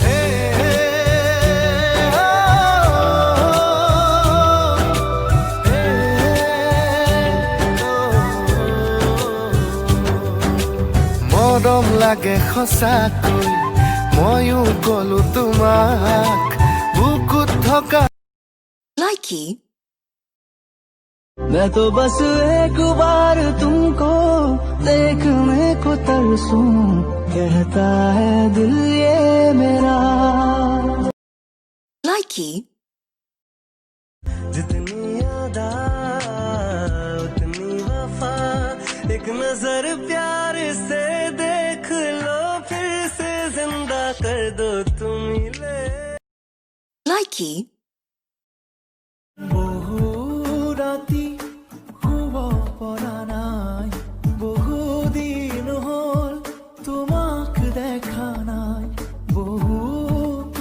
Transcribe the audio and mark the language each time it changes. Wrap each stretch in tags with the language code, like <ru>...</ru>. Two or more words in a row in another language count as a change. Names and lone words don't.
<as>মৰম লাগে সঁচাকৈ ময়ো কলো তোমাক বুকুত থকা</as> <en>Likey.</en> <hi>मैं तो बस एक बार तुमको देखने को तरसूं कहता है दिल ये मेरा</hi> <en>Likey.</en> <hi>जितनी अदा उतनी वफा एक नजर प्यार से देख लो फिर से जिंदा कर दो तुम मिले</hi> <en>Likey.</en> <as>বহু ৰাতি শুব পৰা নাই বহু দিন হ'ল তোমাক দেখা নাই বহু</as>